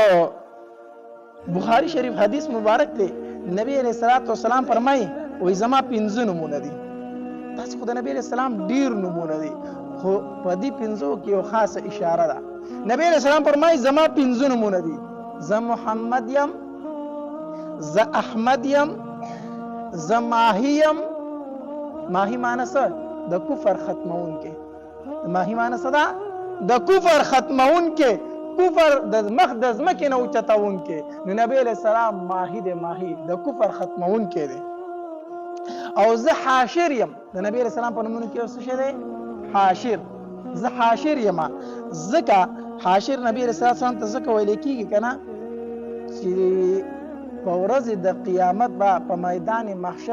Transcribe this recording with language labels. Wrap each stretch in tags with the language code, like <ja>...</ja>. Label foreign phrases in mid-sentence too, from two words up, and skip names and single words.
<ps>بخاری شریف حدیث مبارک دی نبی</ps> <ar>علیہ الصلوۃ والسلام</ar> <ps>فرمایي وای زما 15 نمونه دي تاسو خو د نبی</ps> <ar>علیہ السلام</ar> <ps>ډیر نمونه دي خو په دې 15 کې یو خاصه اشاره ده نبی</ps> <ar>علیہ السلام</ar> <ps>فرمایي زما 15 نمونه دي ز محمد یم ز احمد یم ز ماهی یم ماهی معنی څه د کفر ختمون کې ماهی معنی څه ده د کفر ختمون کې کفر د مخ د ځمکې نه اوچتون کې نو نبی</ps> <ar>علیہ السلام</ar> <ps>ماهی د کفر ختمون کې دی او زه حاشر یم د نبی</ps> <ar>علیہ السلام</ar> <ps>په نومونو کې څه شی دی حاشر زه حاشر یم ځکه حاشر نبی علیہ السلام ته ځکه ویل کېږي که نه چې په ورځ د قیامت به په میدان محشر</ps>